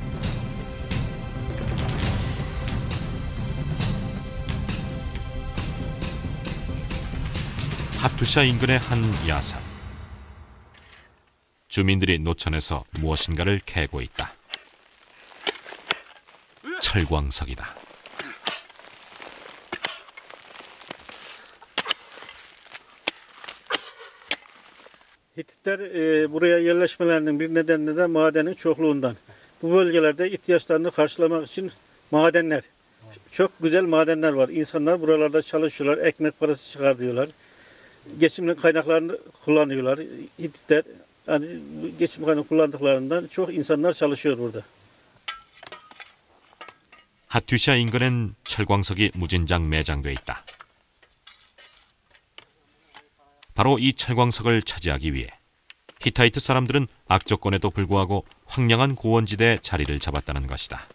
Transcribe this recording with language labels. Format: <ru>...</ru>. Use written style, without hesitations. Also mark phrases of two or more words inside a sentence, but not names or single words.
<ko>하투샤 인근의 한 야산. 주민들이 노천에서 무엇인가를 캐고 있다. 철광석이다.</ko> <tr>Hititler buraya yerleşmelerinin bir nedeni de madenin çokluğundan. Bu bölgelerde ihtiyaçlarını karşılamak için madenler, çok güzel madenler var. İnsanlar buralarda çalışıyorlar, ekmek parası çıkartıyorlar. Geçim kaynaklarını kullanıyorlar. Hititler yani geçim kaynağı kullandıklarından çok insanlar çalışıyor burada.</tr> <ko>하투샤 인근엔 철광석이 무진장 매장돼 있다. 바로 이 철광석을 차지하기 위해 히타이트 사람들은 악조건에도 불구하고 황량한 고원지대에 자리를 잡았다는 것이다.</ko>